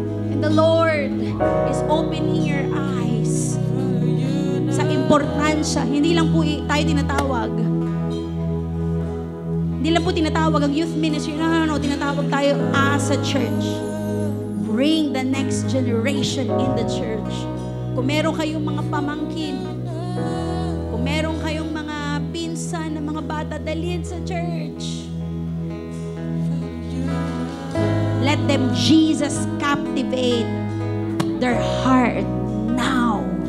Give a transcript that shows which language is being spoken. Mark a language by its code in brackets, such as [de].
[en] And the Lord is opening your eyes [tl] sa importansya. Hindi lang po tayo tinatawag. Hindi lang po tinatawag ang youth ministry. No. Tinatawag tayo [en] as a church. Bring the next generation in the church. [tl] Kung meron kayong mga pamangkin, kung meron kayong mga pinsan na mga bata, dalhin sa church. [en] Let them Jesus captivate their heart now.